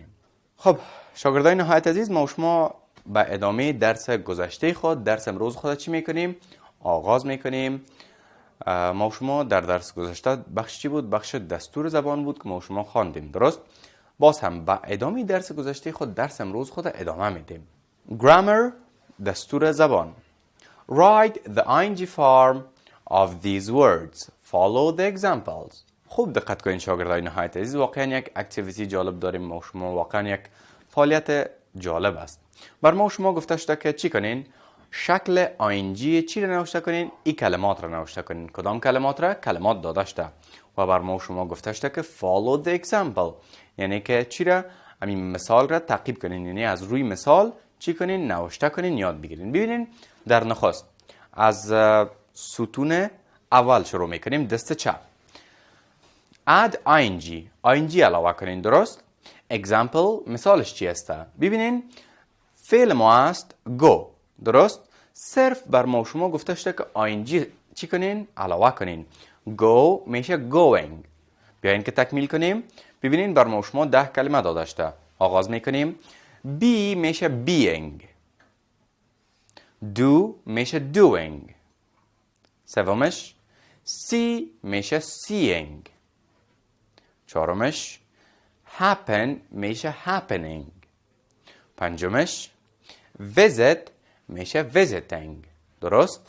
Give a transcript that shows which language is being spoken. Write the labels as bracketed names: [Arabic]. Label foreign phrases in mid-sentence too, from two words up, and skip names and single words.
[Persian] خب شاگردان نهایت عزیز، ما شما به ادامه درس گذشته خود، درس امروز خود چی میکنیم؟ آغاز میکنیم. ما شما در درس گذشته بخش چی بود؟ بخش دستور زبان بود که ما شما خواندیم. درست؟ باز هم به ادامه درس گذشته خود درس امروز خود ادامه میدیم. Grammar، دستور زبان. [English] Write the ing form of these words. Follow the examples. [Persian] خوب دقت کنین شاگردان نهایت عزیز، واقعا یک اکتیویتی جالب داریم ما شما، واقعا یک فعالیت جالب است. بر ما شما گفته شده که چی کنین؟ شکل آینجی چی را نوشته کنین؟ این کلمات را نوشته کنین. کدام کلمات را؟ کلمات داده شده و بر ما شما گفته شده که [English] follow the example، [Persian] یعنی که چی را؟ همین مثال را تعقیب کنین، یعنی از روی مثال چی کنین؟ نوشته کنین، یاد بگیرین. ببینین در نخست از ستون اول شروع میکنیم، دست چپ. [English] add ing [Persian] علاوه کنین. درست؟ example مثالش چی است؟ ببینین فعل ما است go. درست؟ صرف بر ما شما گفته شده که ing چی کنین؟ علاوه کنین. go میشه going. بیاین که تکمیل کنیم. ببینین بر ما شما 10 کلمه داده شده. آغاز میکنیم. be میشه being. do میشه doing. سومش see میشه seeing. چهارمش happen میشه happening. پنجمش visit میشه visiting. درست؟